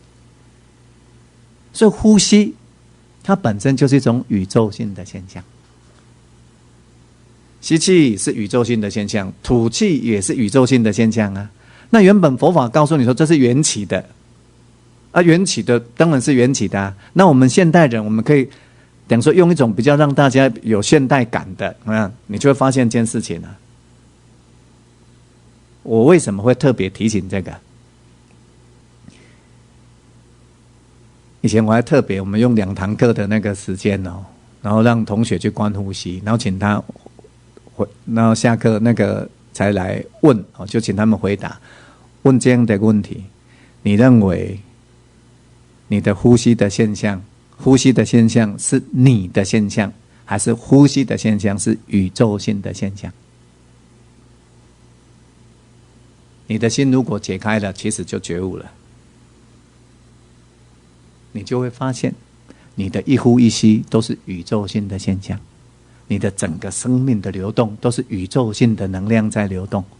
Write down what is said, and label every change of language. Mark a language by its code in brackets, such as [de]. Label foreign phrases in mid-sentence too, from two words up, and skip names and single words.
[zh] 所以呼吸它本身就是一種宇宙性的現象，吸氣是宇宙性的現象，吐氣也是宇宙性的現象啊。那原本佛法告訴你說這是缘起的緣起的當然是緣起的那我們現代人我們可以等於說用一種比較讓大家有現代感的你就會發現一件事情我為什麼會特別提醒這個？以前我還特別，我們用2堂課的那個時間然後讓同學去觀呼吸，然後請他然後下課那個才來問就請他們回答問這樣的問題：你認為你的呼吸的現象是你的現象，還是呼吸的現象是宇宙性的現象？你的心如果解開了，其實就覺悟了。你就會發現你的一呼一吸都是宇宙性的現象，你的整個生命的流動都是宇宙性的能量在流動。